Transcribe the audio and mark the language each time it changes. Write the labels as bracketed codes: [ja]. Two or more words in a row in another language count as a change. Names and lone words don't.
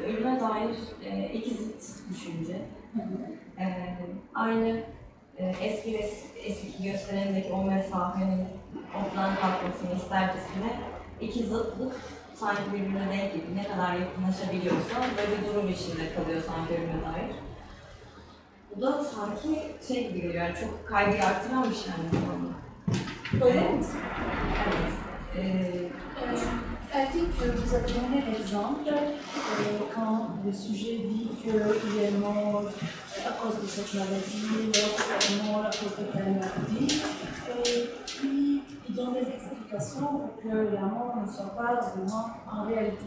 [tr] Ölüme dair iki zıt düşünce. Aynı eski gösterimdeki o mesafenin ortadan kalkmasını istercesine iki zıtlık sanki birbirine denk gibi ne kadar yakınlaşabiliyorsa böyle bir durum içinde kalıyor sanki ölüme dair. Bu da sanki şey gibi geliyor, yani çok kaygıyı artıran bir şey yani bu konuda. Öyle mi? Evet. [fr] Elle dit que vous avez donné l'exemple quand le sujet dit qu'il est mort à cause de cette maladie, l'autre est mort à cause de telle maladie. Et puis, il donne des explications pour que la mort ne soit pas vraiment en réalité.